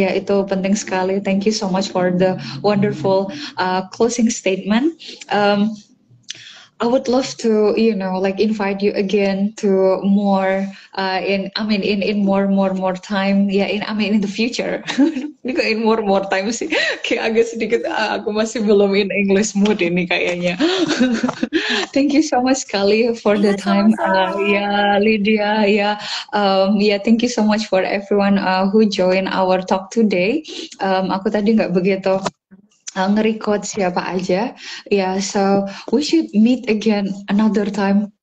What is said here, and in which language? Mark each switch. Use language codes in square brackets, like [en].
[id] Ya, itu penting sekali. [en] Thank you so much for the wonderful closing statement. I would love to, like invite you again to more in more time. Yeah, in the future. In more time sih. [id] Kayak agak sedikit aku masih belum [en] in English mood [id] ini kayaknya. [en] Thank you so much sekali for the time. [id] sama-sama. [en] Yeah, Lydia. Yeah, thank you so much for everyone who join our talk today. [id] Aku tadi nggak begitu nge-record siapa aja. [en] Yeah, so we should meet again another time.